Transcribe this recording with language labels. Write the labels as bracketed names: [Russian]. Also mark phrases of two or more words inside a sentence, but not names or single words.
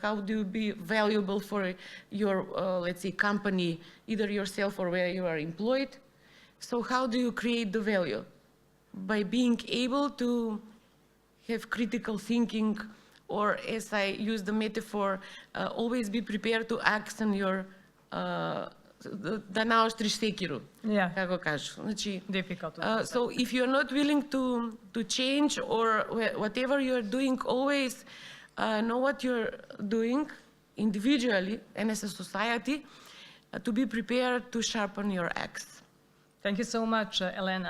[English] How do you be valuable for your, let's say, company, either yourself or where you are employed? So how do you create the value? By being able to have critical thinking, or as I use the metaphor, always be prepared to act on your, [Serbian] da naoštriš sekiru, kako kažu. Znači, [English] Difficult. So if you're not willing to change, or whatever you're doing, always know what you're doing individually and as a society, to be prepared to sharpen your axe. Thank you so much, Elena.